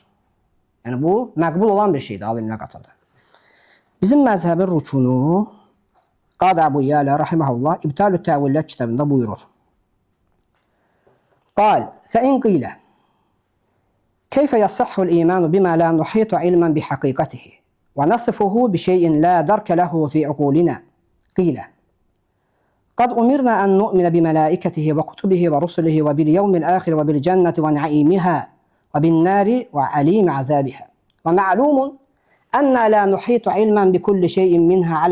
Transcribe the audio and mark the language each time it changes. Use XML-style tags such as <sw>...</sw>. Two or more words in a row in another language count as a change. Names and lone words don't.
<az>Yəni, bu məqbul olan bir şeydir alimlər qatında. Bizim məzhəbin rükunu Qad Əbu Yələ rahiməhullah İbtalü Təvillət kitabında buyurur.</az> <ar>قال فإن قيل كيف يصح الإيمان بما لا نحيط علما بحقيقته ونصفه بشيء لا درك له في عقولنا قيل قد أمرنا أن نؤمن بملائكته وكتبه ورسله وباليوم الآخر وبالجنة ونعيمها وبالنار وعليم عذابها ومعلوم أن لا نحيط علما بكل شيء منها على</ar>